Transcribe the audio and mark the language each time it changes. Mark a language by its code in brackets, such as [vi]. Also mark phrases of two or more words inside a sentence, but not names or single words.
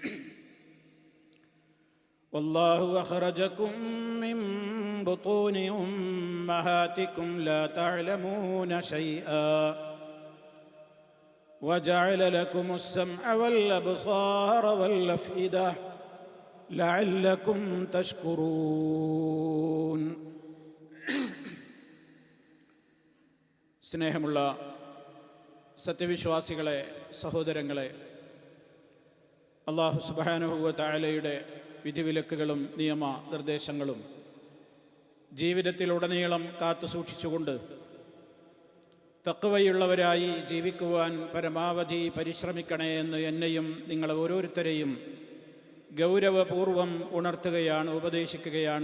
[ar] والله أخرجكم من بطون أمهاتكم لا تعلمون شيئا وجعل لكم السمع والأبصار والأفئدة لعلكم تشكرون. [ml] സ്നേഹമുള്ള സത്യവിശ്വാസികളെ, സഹോദരങ്ങളെ, അല്ലാഹു [ar] سبحانه وتعالى [ml] വിധിവിലക്കുകളും നിയമ നിർദ്ദേശങ്ങളും ജീവിതത്തിലുടനീളം കാത്തു സൂക്ഷിച്ചുകൊണ്ട് തഖ്വയുള്ളവരായി ജീവിക്കുവാൻ പരമാവധി പരിശ്രമിക്കണേ എന്ന് എന്നെയും നിങ്ങളെ ഓരോരുത്തരെയും ഗൗരവപൂർവം ഉണർത്തുകയാണ്, ഉപദേശിക്കുകയാണ്.